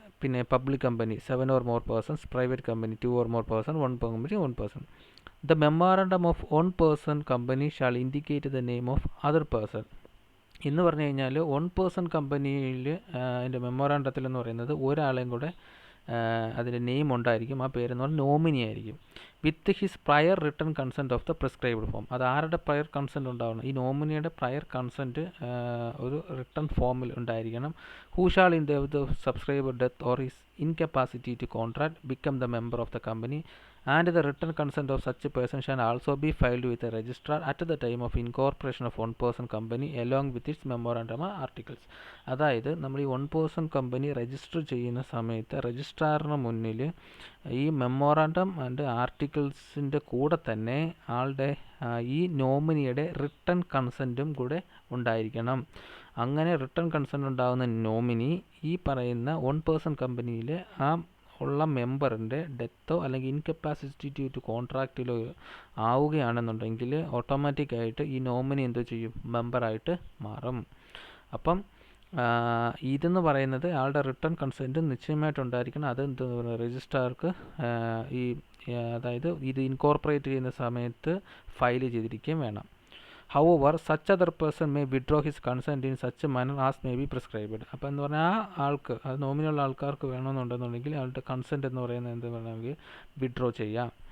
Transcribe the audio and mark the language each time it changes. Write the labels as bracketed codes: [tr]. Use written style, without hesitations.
[ml] പിന്നെ public company 7 or more persons, private company 2 or more person, 1 company 1 person. [en] The memorandum of 1 person company shall indicate the name of other person. [ml] എന്ന് പറഞ്ഞു കഴിഞ്ഞാൽ 1 person കമ്പനിയിൽ അതിൻ്റെ മെമ്മോറാണ്ടത്തിൽ എന്ന് പറയുന്നത് ഒരാളെയും കൂടെ അതിൻ്റെ നെയിം ഉണ്ടായിരിക്കും. ആ പേരെന്ന് പറഞ്ഞാൽ നോമിനി ആയിരിക്കും. [en] With his prior written consent of the prescribed form. [ml] അത് ആരുടെ പ്രയർ കൺസെൻറ്റ് ഉണ്ടാവണം, ഈ നോമിനിയുടെ പ്രയർ കൺസെൻറ്റ് ഒരു റിട്ടൺ ഫോമിൽ ഉണ്ടായിരിക്കണം. [en] Who shall in the subscriber death or his incapacity to contract become the member of the company, and the written consent of such a person shall also be filed with the registrar at the time of incorporation of 1 person company along with its memorandum articles. [ml] അതായത് നമ്മൾ ഈ 1 person company register ചെയ്യുന്ന സമയത്ത് രജിസ്ട്രാറിന് മുന്നിൽ ഈ memorandum and ആർട്ടിക്കിൾസിൻ്റെ കൂടെ തന്നെ ആളുടെ ഈ നോമിനിയുടെ റിട്ടൺ കൺസെൻറ്റും കൂടെ ഉണ്ടായിരിക്കണം. അങ്ങനെ റിട്ടൺ കൺസെൻറ്റ് ഉണ്ടാകുന്ന നോമിനി ഈ പറയുന്ന 1 person കമ്പനിയിൽ ആ ഉള്ള മെമ്പറിൻ്റെ ഡെത്തോ അല്ലെങ്കിൽ ഇൻകപ്പാസിറ്റി ടു കോൺട്രാക്റ്റിലോ ആവുകയാണെന്നുണ്ടെങ്കിൽ ഓട്ടോമാറ്റിക്കായിട്ട് ഈ നോമിനി എന്തോ ചെയ്യും, മെമ്പറായിട്ട് മാറും. അപ്പം ഇതെന്ന് പറയുന്നത് ആളുടെ റിട്ടൺ കൺസെൻറ്റ് നിശ്ചയമായിട്ടുണ്ടായിരിക്കണം. അത് എന്ത് രജിസ്ട്രാർക്ക് ഈ അതായത് ഇത് ഇൻകോർപ്പറേറ്റ് ചെയ്യുന്ന സമയത്ത് ഫയൽ ചെയ്തിരിക്കുകയും വേണം. [en] However, such other person may withdraw his consent in such a manner as may be prescribed. [ml] അപ്പോൾ എന്ന് പറഞ്ഞാൽ ആ ആൾക്ക്, അത് നോമിനുള്ള ആൾക്കാർക്ക് വേണമെന്നുണ്ടെന്നുണ്ടെങ്കിൽ ആളുടെ കൺസെൻറ്റ് എന്ന് പറയുന്നത് എന്ത് വേണമെങ്കിൽ വിഡ്രോ ചെയ്യാം.